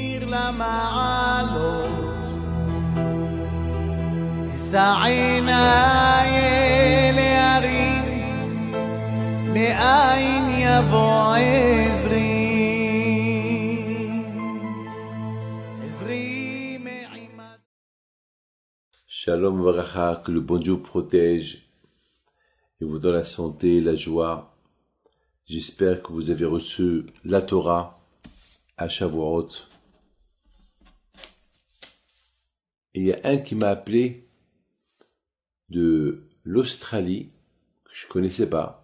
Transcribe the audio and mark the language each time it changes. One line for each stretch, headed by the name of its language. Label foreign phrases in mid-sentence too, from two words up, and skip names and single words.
Hebrew: למעלות, אשא עיניי אל ההרים, מאין יבוא עזרי. עזרי מעימד. שלום וברכה,
French: que le bon Dieu protège et vous donne la santé, la joie. J'espère que vous avez reçu la Torah à Shavuot. Et il y a un qui m'a appelé de l'Australie, que je connaissais pas.